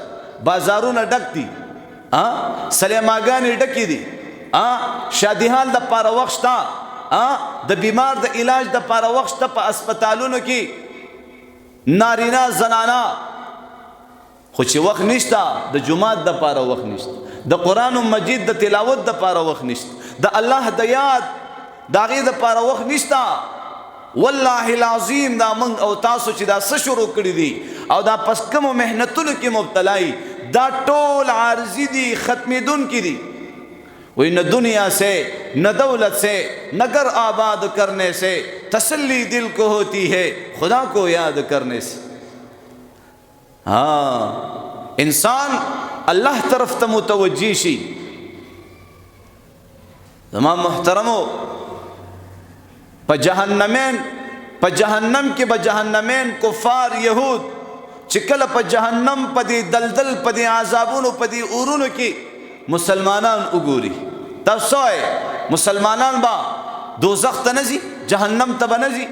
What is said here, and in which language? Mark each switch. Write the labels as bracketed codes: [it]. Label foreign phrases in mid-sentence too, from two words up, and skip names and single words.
[ps] بازارونه ډک دي، سلیماګانې ډکې دي، شادیحال د پاره وخت شته، د بیمار د علاج د پاره وخت شته په اسپتالونو کې، نارینه زنانه، خو چې وخت نشته د جمعات د پاره وخت نشته، د قرآن مجید د تلاوت د پاره وخت نشته، د الله د یاد د هغې د پاره وخت نشته. [ar] والله العظیم [ps] دا من او تاسو چې دا څه شروع کړي دي او دا پس کومو محنتونو کې مبتلای، دا ټول عارضی دي، ختمېدونکي دي. [ur] وہی نہ دنیا سے نہ دولت سے نہ گھر آباد کرنے سے تسلی دل کو ہوتی ہے خدا کو یاد کرنے سے. [ps] ہاں انسان اللہ طرف ته متوجی شي. تمام محترمو په جهنم کې به جهنمین کفار یهود چې کله په جهنم په دې دلدل په دې عذابونو په دې اورونو کې مسلمانان وګوري، تاسو مسلمانان با دوزخ ته نه ځي، جهنم ته به نه ځي.